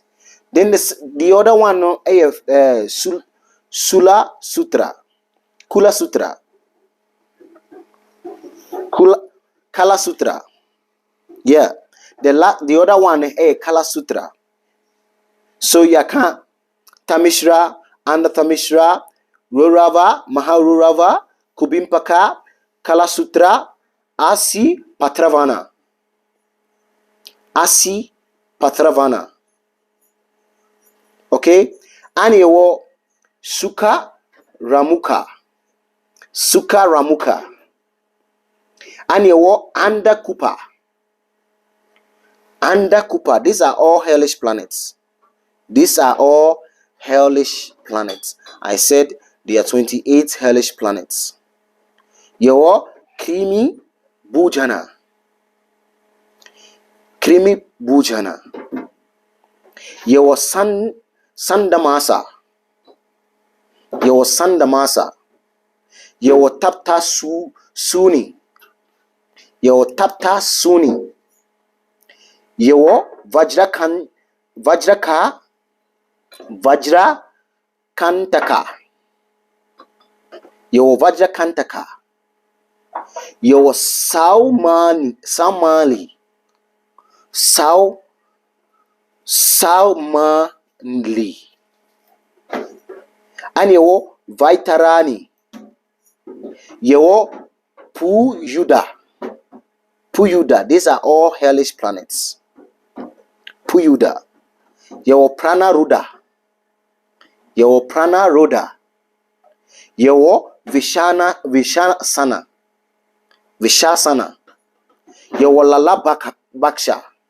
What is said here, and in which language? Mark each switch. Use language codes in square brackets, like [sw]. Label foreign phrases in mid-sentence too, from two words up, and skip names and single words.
[en] Then the other one, Sula Sutra. Kula Sutra. Kala Sutra. Yeah. The other one, Kala Sutra. So Yaka, Tamishra, Anda Tamishra, Rurava, Maharurava, Kubimpaka, Kala Sutra, Asi Patravana. Asi Patravana. Okay? Anewo Sukha Ramuka. Sukha Ramuka. Anewo Anda Kupa. Anda Kupa. These are all hellish planets. These are all hellish planets. I said there are 28 hellish planets. Yewo Krimi Bujana. Krimi Bujana. Yewo Sandamasa. Yewo Sandamasa. Yewo Tapta Suni. Yewo Tapta Suni. Yewo Vajra Kantaka. Yewo Vajra Kantaka. Yewo Saumali. Saumali. And yewo Vaitarani. Yewo Puyuda. Puyuda. These are all hellish planets. Puyuda. Yewo Prana Ruda. Yewo Prana Ruda. Yewo Vishasana. Yewo Lalabaksha.